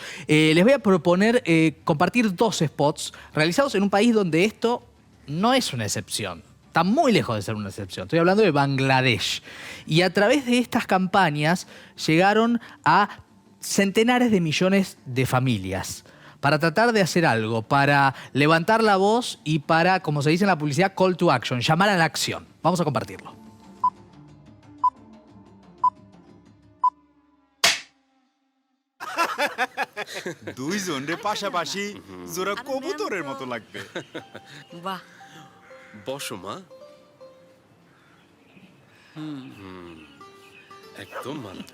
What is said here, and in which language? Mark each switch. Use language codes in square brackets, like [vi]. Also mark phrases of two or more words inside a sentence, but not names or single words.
[es] Les voy a proponer compartir 2 spots realizados en un país donde esto no es una excepción. Está muy lejos de ser una excepción. Estoy hablando de Bangladesh. Y a través de estas campañas llegaron a centenares de millones de familias para tratar de hacer algo, para levantar la voz y para, como se dice en la publicidad, [en] call to action, [es] llamar a la acción. Vamos a compartirlo. [bn] দুইজনরে পাশাপাশি জোড়া কবুতরের মতো লাগবে। বাহ, বসো মা। একদম মানবে।